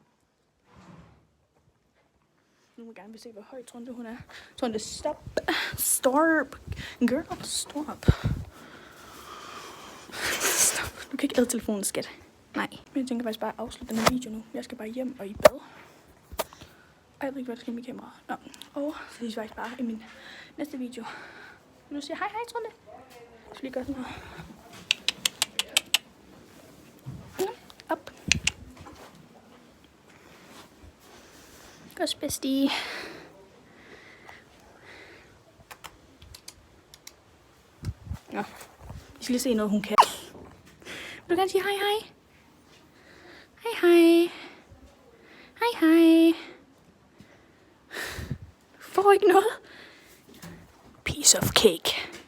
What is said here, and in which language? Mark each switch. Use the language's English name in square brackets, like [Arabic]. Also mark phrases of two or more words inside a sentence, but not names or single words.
[Danish] Nu må jeg gerne se, hvor høj Trunde hun er. Trunde, [English] stop. Stop. Girl, stop. Stop. [Danish] Du kan ikke æde telefonen, skat. Nej. Men jeg tænker faktisk bare at afslutte den her video nu. Jeg skal bare hjem og i bad. Og jeg ved ikke, hvad der skal med kameraet. Nå. Og så ses vi faktisk bare i min næste video. Vil du sige hej, Trunde? Jeg skal lige gøre sådan her. Op. Godt, bestie. Nå, vi skal lige se noget, hun kan. Vil du gerne sige hej, hej? Hej, hej. Hej, hej. Får ikke noget? [English] Piece of cake.